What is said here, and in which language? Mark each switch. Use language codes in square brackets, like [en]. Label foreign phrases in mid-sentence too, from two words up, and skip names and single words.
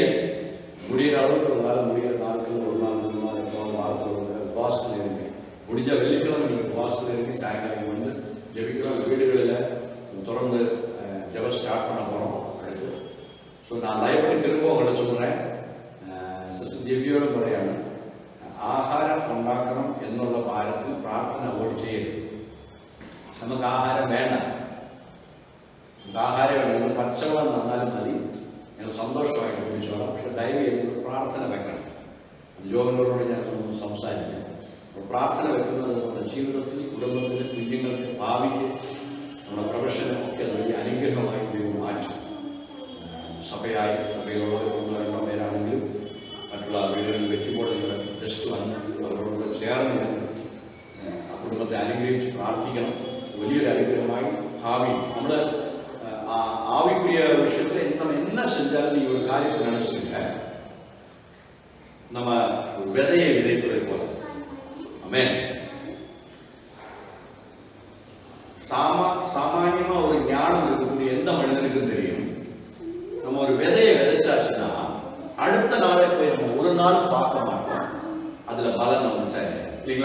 [ta] முடிகிற அளவுக்கு ஒரு நாள், முடிகிற நாட்கள் ஒரு நாள் 3 நாள் வாரத்தில் ஒரு உபவாசத்தில் இருங்க. முடிஞ்ச வெள்ளிக்கிழமை நீங்கள் உபவாசத்தில் இருங்க. சாயங்காலம் வந்து ஜெபிக்கிறோம். வீடுகளில் தொடர்ந்து ஜெபம் ஸ்டார்ட் பண்ண போகிறோம் அடுத்து. ஸோ நான் தயவுபடி திரும்ப உங்களை சொல்கிறேன். [ml] സിസ്റ്റർ ജെബിയോട് പറയാണ്, ആഹാരം ഉണ്ടാക്കണം എന്നുള്ള ഭാരത്തിൽ പ്രാർത്ഥന അവോയ്ഡ് ചെയ്യരുത്. നമുക്ക് ആഹാരം വേണ്ട, നമുക്ക് ആഹാരം വേണ്ട. പച്ചവെള്ളം തന്നാലും മതി, ഞങ്ങൾ സന്തോഷമായിട്ട് കുടിച്ചോളാം. പക്ഷെ ദയവ് ചെയ്ത് പ്രാർത്ഥന വെക്കണം. ജോബിനോട് ഞാൻ സംസാരിക്കാം. പ്രാർത്ഥന വെക്കുന്നത് നമ്മുടെ ജീവിതത്തിൽ, കുടുംബത്തിൽ, കുഞ്ഞുങ്ങൾക്ക്, ഭാവിക്ക്, നമ്മുടെ പ്രൊഫഷനും ഒക്കെ വലിയ അനുഗ്രഹമായി ദൈവം മാറ്റും. സഭയിലുള്ള 1-2 പേരാണെങ്കിലും മറ്റുള്ള വീടുകളിൽ വെക്കുമ്പോൾ ജസ്റ്റ് വന്ന് അവരോട് ചേർന്ന് ആ കുടുംബത്തെ അനുഗ്രഹിച്ച് പ്രാർത്ഥിക്കണം. വലിയൊരു അനുഗ്രഹമായി ഭാവി നമ്മൾ [ta] ஆவிக்குரிய விஷயத்துல நம்ம என்ன செஞ்சாலும் நீங்க ஒரு காரியத்தை நினைச்சுங்க, நம்ம ஒரு விதையை விதைப்பதை போல. ஆமென். சாமானியமா ஒரு ஞானம் இருக்கக்கூடிய எந்த மனிதனுக்கும் தெரியும், நம்ம ஒரு விதையை விதைச்சாச்சுன்னா அடுத்த நாளே போய் நம்ம ஒரு நாள் பார்க்க மாட்டோம் அதுல பலன் நம்ம சரி இல்லைங்களா?